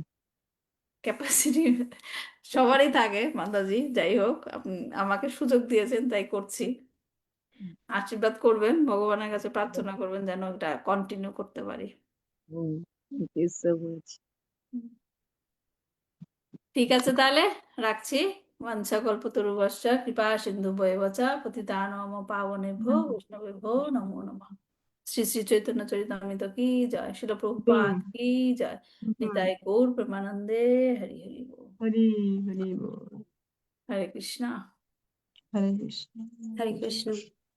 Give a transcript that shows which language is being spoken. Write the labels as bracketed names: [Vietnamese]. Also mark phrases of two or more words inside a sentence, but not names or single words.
[Bangla] ক্যাপাসিটি সবারই থাকে মাতাজি, যাই হোক, আপনি আমাকে সুযোগ দিয়েছেন তাই করছি। আশীর্বাদ করবেন, ভগবানের কাছে প্রার্থনা করবেন যেন এটা কন্টিনিউ করতে পারি। [English] thank you so much. [Bangla] ঠিক আছে, তাহলে রাখছি। [Sanskrit] वंशकल्पतरुश्च कृपा सिन्धुभ्येव च पतितानां पावनेभ्यो वैष्णवेभ्यो नमो नमः। [Hindi] श्री श्री चैतन्य चरितामृत की जय, श्रील प्रभुपाद की जय, निताय गौर प्रेमानंदे, हरि हरि बोल। [Bangla] হরি হরি বল। [Hindi] हरे कृष्णा। [Bangla] হরে কৃষ্ণ। হরে কৃষ্ণ।